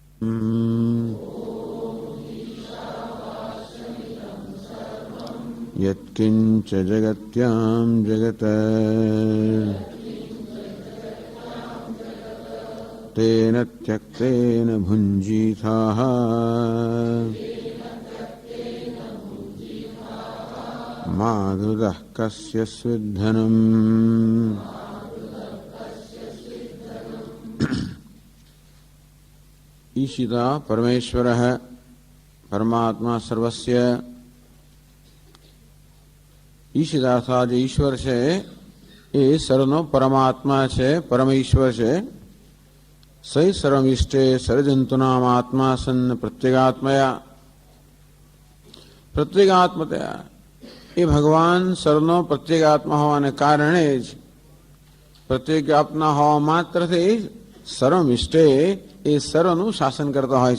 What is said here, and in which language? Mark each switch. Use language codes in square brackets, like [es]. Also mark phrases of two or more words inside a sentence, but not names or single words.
[sa] यत्किंच जगत्यां जगत तेन त्यक्तेन भुञ्जीथाः माधुरः कस्य स्विद्धनम्। ईशिता परमेश्वरः परमात्मा सर्वस्य। ईशिता अर्थात ईश्वर [gu] છે એ સર્વનો પરમાત્મા છે, પરમ ઈશ્વર છે. [sa] સૈ સર્વમિષ્ટે સર્વજંતુનામ આત્મા સન્ન પ્રત્યેગાત્મયા. [gu] પ્રત્યેગાત્મતયા એ ભગવાન સર્વનો પ્રત્યેગાત્મા હોવાને કારણે જ, પ્રત્યેગાત્મા હોવા માત્રથી જ સર્વમિષ્ટે એ સર્વનું શાસન કરતા હોય છે.